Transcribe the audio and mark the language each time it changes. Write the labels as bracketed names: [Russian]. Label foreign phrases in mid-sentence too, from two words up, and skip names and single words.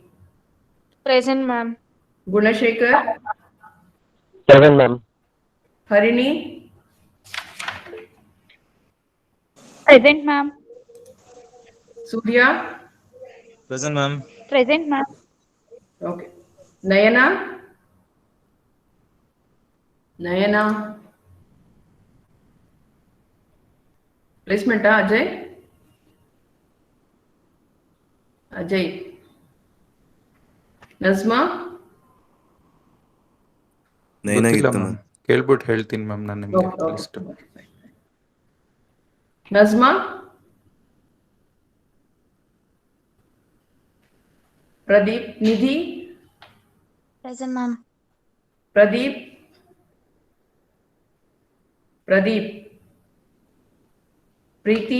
[English] Present, ma'am. Gunashekar, Present, ma'am. Harini, Present, ma'am. Surya. Present, ma'am. Present, ma'am. Okay. Nayana, Nayana. Placement, Ajay? Ajay. Nazma, [Kannada] ಗೊತ್ತಿಲ್ಲ ಮ್ಯಾಮ್ ಕೇಳ್ಬಿಟ್ಟು ಹೇಳ್ತೀನಿ ಮ್ಯಾಮ್ ನಾನು ನಿಮಗೆ [English] okay, ಲಿಸ್ಟ್ okay, fine. Nazma, Pradeep, Nidhi, Present, ma'am. Pradeep, Pradeep, Preeti,